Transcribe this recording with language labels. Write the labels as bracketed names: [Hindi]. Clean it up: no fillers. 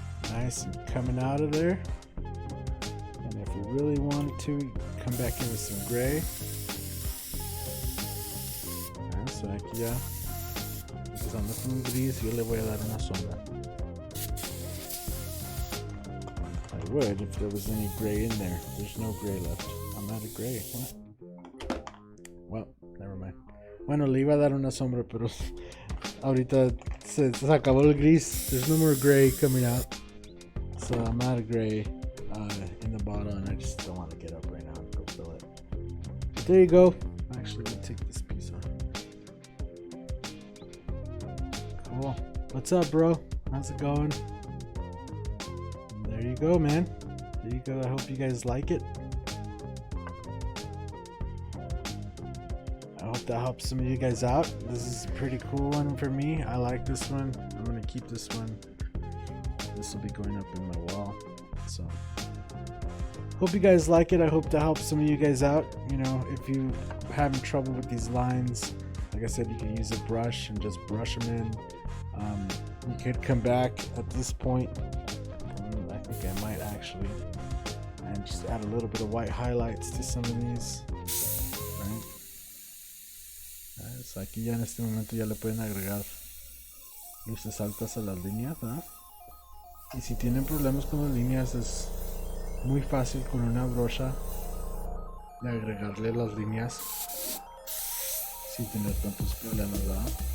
[English] Nice and coming out of there. And if you really wanted to, come back in with some gray. [Spanish] So aquí ya, empezando con un gris, yo le voy a dar una sombra. [English] I would if there was any gray in there. There's no gray left. I'm out of gray. What? Well, never mind. [Spanish] Bueno, le iba a dar una sombra, pero ahorita se acabó el gris. [English] There's no more gray coming out. So I'm out of gray in the bottle, and I just don't want to get up right now and go fill it. But there you go. Actually, let me take this piece off. Cool. What's up, bro? How's it going? There you go, man. There you go. I hope you guys like it. I hope that helps some of you guys out. This is a pretty cool one for me. I like this one. I'm gonna keep this one. This will be going up in my wall. So hope you guys like it. I hope that helps some of you guys out. You know, if you having trouble with these lines, like I said, you can use a brush and just brush them in. You could come back at this point. I think I might actually, and just add a little bit of white highlights to some of these. Right? [Spanish] So aquí ya en este momento ya le pueden agregar luces altas a las líneas, ¿verdad? Y si tienen problemas con las líneas, es muy fácil con una brocha de agregarle las líneas sin tener tantos problemas, ¿verdad?